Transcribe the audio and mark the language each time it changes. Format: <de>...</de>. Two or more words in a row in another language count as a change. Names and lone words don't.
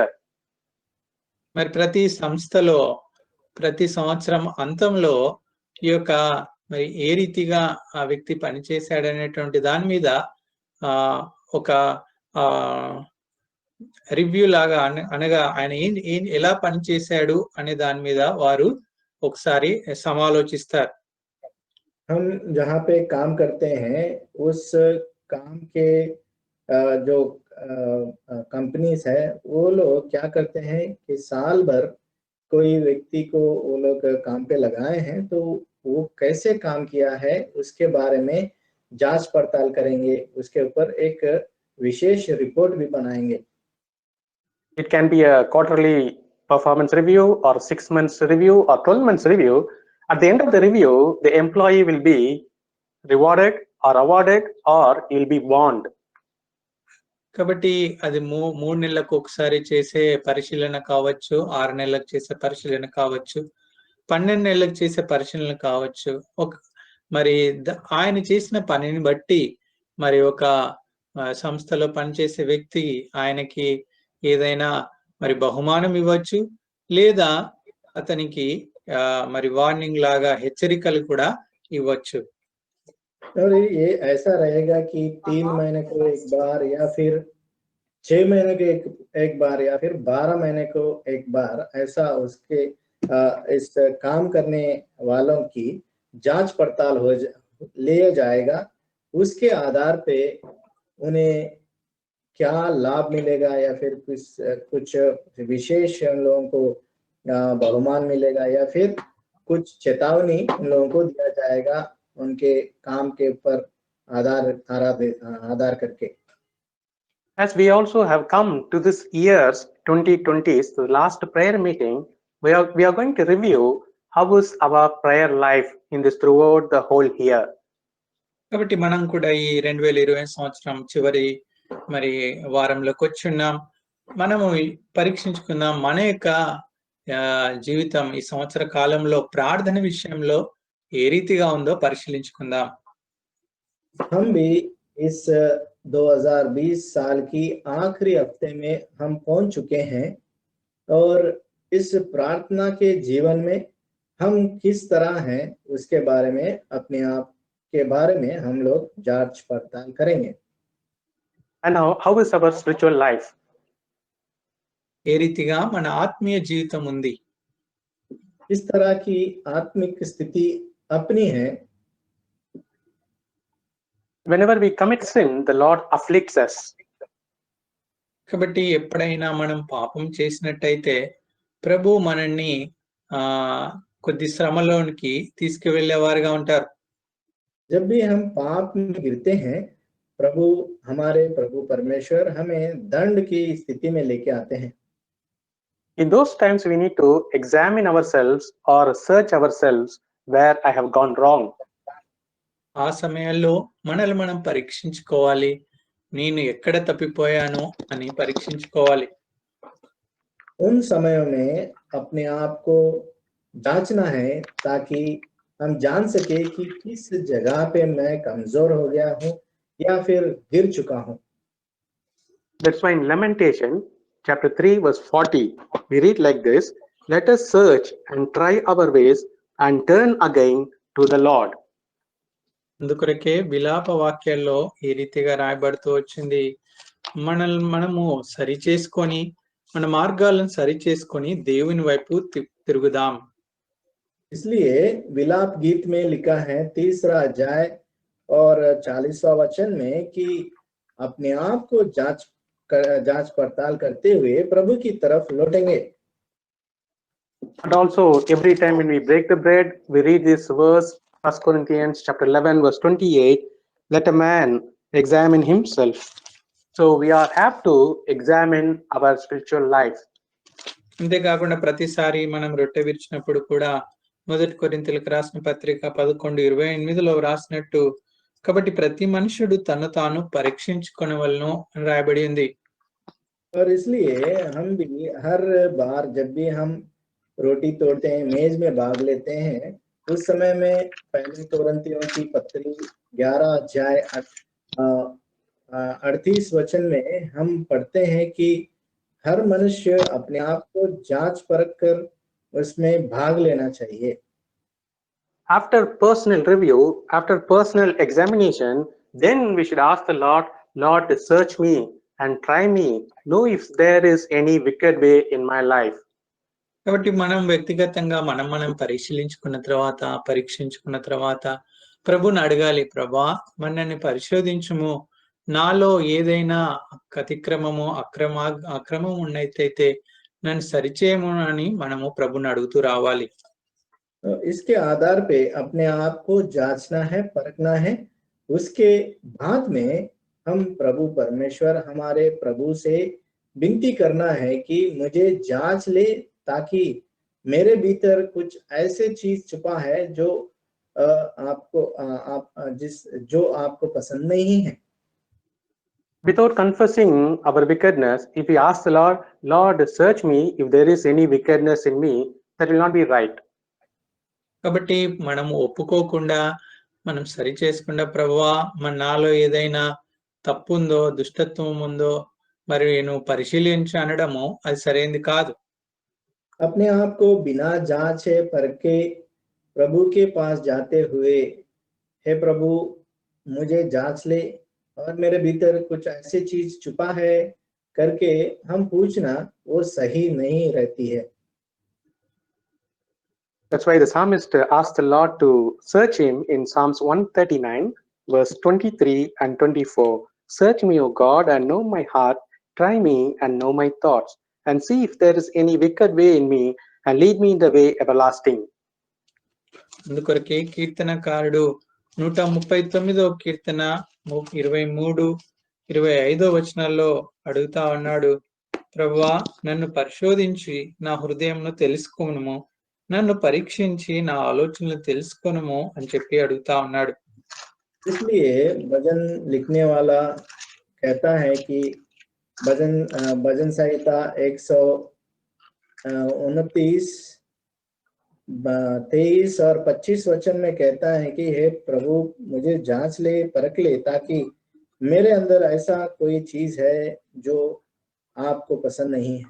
<te>మరి ప్రతి సంస్థలో ప్రతి సంవత్సరం అంతంలో ఈ యొక్క మరి ఏ రీతిగా ఆ వ్యక్తి పనిచేశాడనేటువంటి దాని మీద ఒక రివ్యూ లాగా అనగా ఆయన ఎలా పనిచేశాడు అనే దాని మీద వారు ఒకసారి సమాలోచిస్తారు.</te> <hi>हम जहाँ पे काम करते हैं उस काम के जो कंपनीज है वो लोग क्या करते हैं कि साल भर कोई व्यक्ति को वो लोग काम पे लगाए हैं तो वो कैसे काम किया है उसके बारे में जांच पड़ताल करेंगे, उसके ऊपर एक विशेष रिपोर्ट भी बनाएंगे.</hi> <en>It can be a quarterly performance review or 6 months review or 12 months review. At the end of the review, the employee will be rewarded or awarded or he'll be warned.</en> <te>కాబట్టి అది 3 నెలలకు ఒకసారి చేసే పరిశీలన కావచ్చు, 6 నెలలకు చేసే పరిశీలన కావచ్చు, 12 నెలలకు చేసే పరిశీలన కావచ్చు. మరి ఆయన చేసిన పనిని బట్టి మరి ఒక సంస్థలో పనిచేసే వ్యక్తి ఆయనకి ఏదైనా మరి బహుమానం ఇవ్వచ్చు, లేదా అతనికి మరి వార్నింగ్ లాగా హెచ్చరికలు కూడా ఇవ్వచ్చు.</te> <hi>और ये ऐसा रहेगा कि 3 महीने को एक बार या फिर 6 महीने के एक बार या फिर 12 महीने को एक बार ऐसा उसके इस काम करने वालों की जांच पड़ताल लिया जाएगा. उसके आधार पे उन्हें क्या लाभ मिलेगा या फिर कुछ विशेष उन लोगों को बहुमान मिलेगा या फिर कुछ चेतावनी उन लोगों को दिया जाएगा उनके काम के ऊपर आधार करके.</hi> <en>As we also have come to this year's 2020's the last prayer meeting, we are going to review how is our prayer life in this throughout the whole year.</en> <te>కాబట్టి మనం కూడా ఈ 2020 సంవత్సరం చివరి మరి వారంలోకి వచ్చున్నాం. మనము పరీక్షించుకుందాం మన యొక్క జీవితం ఈ సంవత్సర కాలంలో ప్రార్థన విషయంలో ఏ రీతిగా ఉందో పరిశీలించుకుందాం.</te> <hi>हम भी इस 2020 साल की आखिरी हफ्ते में हम पहुंच चुके हैं और इस प्रार्थना के जीवन में हम किस तरह हैं उसके बारे में अपने आप के बारे में हम लोग जांच पड़ताल करेंगे.</hi> <en>And how is our spiritual life?</en> <te>ఏ రీతిగా మన ఆత్మీయ జీవితం ఉంది?</te> <hi>इस तरह की आत्मिक स्थिति अपनी है.</hi> <en>Whenever we commit sin, the Lord afflicts us.</en> <te>కాబట్టి ఎప్పుడైనా మనం పాపం చేసినట్టయితే ప్రభు మనల్ని కొద్ది శ్రమలోనికి తీసుకువెళ్ళేవారుగా ఉంటారు.</te> <hi>जब भी हम पाप में गिरते हैं हमारे प्रभु परमेश्वर हमें दंड की स्थिति में लेके आते हैं.</hi> <en>In those times we need to examine ourselves or search ourselves where I have gone wrong.</en> <te>ఆ సమయంలో మనల్ని మనం పరీక్షించుకోవాలి, నేను ఎక్కడ తప్పిపోయాను అని పరీక్షించుకోవాలి.</te> <hi>उन समयों में अपने आप को जांचना है ताकि हम जान सके कि किस जगह पे मैं कमजोर हो गया हूँ या फिर गिर चुका हूँ.</hi> <en>That's why in Lamentation chapter 3 verse 40 we read like this, let us search and try our ways and turn again to the Lord.</en> <te>అందుకొరకే విలాప వాక్యాల్లో ఈ రీతిగా రాయబడుతూ వచ్చింది, మనము సరి చేసుకొని మన మార్గాలను సరి చేసుకొని దేవుని వైపు తిరుగుదాం.</te> <hi>इसलिए विलाप गीत में लिखा है 3रा अध्याय और 40वां वचन में कि अपने आप को जांच पड़ताल करते हुए प्रभु की तरफ लौटेंगे.</hi> <en>And also, every time when we break the bread, we read this verse, 1 Corinthians chapter 11, verse 28, let a man examine himself. So we have to examine our spiritual life.</en> <te>అంతేకాకుండా ప్రతిసారి మనం రొట్టె విరిచినప్పుడు కూడా 1 కొరింథీయులకు రాసిన పత్రిక 11:28లో రాసినట్టు, కాబట్టి ప్రతి మనుషుడు తను తాను పరీక్షించుకొనవలెను అని రాయబడి ఉంది.</te> <hi>और इसलिए हम भी हर बार जब भी हम रोटी तोड़ते हैं, मेज में भाग लेते हैं, उस समय में पहले कोरिन्थियों की पत्री 11 अध्याय 38 वचन में हम पढ़ते हैं कि हर मनुष्य अपने आप को जांच परख कर उसमें भाग लेना चाहिए.</hi> <en>After personal review, after personal examination, then we should ask the Lord, Lord, search me and try me, know if there is any wicked way in my life.</en> <te>కాబట్టి మనం వ్యక్తిగతంగా మనం పరీక్షించుకున్న తర్వాత ప్రభుని అడగాలి, ప్రభా మరి నన్ను పరిశోధించుము, నాలో ఏదైనా అతిక్రమము అక్రమం ఉన్నట్టయితే నన్ను సరిచేయము అని మనము ప్రభుని అడుగుతూ రావాలి.</te> <hi>इसके आधार पे अपने आप को जांचना है, परखना है. उसके बाद में हम प्रभु परमेश्वर हमारे प्रभु से विनती करना है कि मुझे जांच ले, ताकि मेरे भीतर कुछ ऐसे चीज छुपा है जो आपको पसंद नहीं है.</hi> <en>Without confessing our wickedness, if we ask the Lord, Lord, search me if there is any wickedness in me, that will not be right.</en> <te>కాబట్టి మనం ఒప్పుకోకుండా, మనం సరి చేసుకుండా, ప్రభువా మన నాలో ఏదైనా తప్పు ఉందో, దుష్టత్వం ఉందో మరి నువ్వు పరిశీలించి అనడము అది సరైనది కాదు.</te> <hi>अपने आप को बिना जांचे परखे प्रभु के पास जाते हुए, हे प्रभु मुझे जांच ले और मेरे भीतर कुछ ऐसी चीज छुपा है करके हम पूछना, वो सही नहीं रहती है.</hi> <en>That's why the psalmist asked the Lord to search him in Psalms 139, verse 23 and 24. Search me, O God, and know my heart. Try me and know my thoughts, and see if there is any wicked way in me, and lead me in the way everlasting.</en> <te>అందుకొరకే కీర్తనకారుడు 139వ కీర్తన 23-25 వచనాల్లో అడుగుతా ఉన్నాడు, ప్రభువా నన్ను పరిశోధించి నా హృదయంను తెలుసుకొనుము, నన్ను పరీక్షించి నా ఆలోచనలు తెలుసుకొనుము అని చెప్పి అడుగుతా ఉన్నాడు.</te> <hi>इसलिए भजन लिखने वाला कहता है कि भजन संहिता 129, 23 और 25 वचन में कहता है कि हे प्रभु मुझे जांच ले, परख ले, ताकि मेरे अंदर ऐसा कोई चीज है जो आपको पसंद नहीं है.</hi>